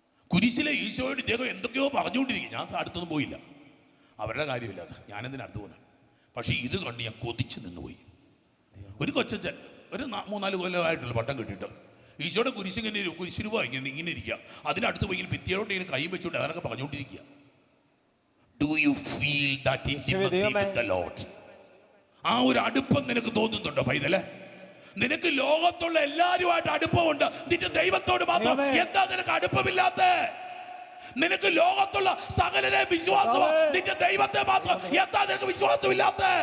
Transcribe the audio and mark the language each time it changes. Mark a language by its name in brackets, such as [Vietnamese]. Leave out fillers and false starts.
[Malayalam] കുരിശിലെ ഈശോയുടെ ഇദ്ദേഹം എന്തൊക്കെയോ പറഞ്ഞുകൊണ്ടിരിക്കും. ഞാൻ അടുത്തൊന്നും പോയില്ല, അവരുടെ കാര്യമില്ല, അത് ഞാനെന്തിനടുത്ത് പോകുന്നത്. പക്ഷേ ഇത് കണ്ട് ഞാൻ കൊതിച്ച് നിന്നുപോയി. ഒരു കൊച്ചച്ഛൻ ഒരു 3-4 കൊല്ലമായിട്ടുള്ള പട്ടം കിട്ടിയിട്ട് ഈശോയുടെ കുരിശ് രൂപ ഇങ്ങനെ ഇരിക്കുക. അതിനടുത്ത് പോയി ഭിത്തിയോട്ട് ഇങ്ങനെ കൈ വെച്ചുകൊണ്ട് അവരൊക്കെ പറഞ്ഞുകൊണ്ടിരിക്കുക. [English] Do you feel that intimacy with the Lord? [Malayalam] ആ ഒരു അടുപ്പം നിനക്ക് തോന്നുന്നുണ്ടോ പൈതലേ? നിനക്ക് ലോകത്തുള്ള എല്ലാവരുമായിട്ട് അടുപ്പമുണ്ട്, നിന്റെ ദൈവത്തോട് മാത്രം എന്താ നിനക്ക് അടുപ്പമില്ലാത്ത? നിനക്ക് ലോകത്തുള്ള സകലരെ വിശ്വാസമാണ്, നിന്റെ ദൈവത്തെ മാത്രം എന്താ നിനക്ക് വിശ്വാസമില്ലാത്ത?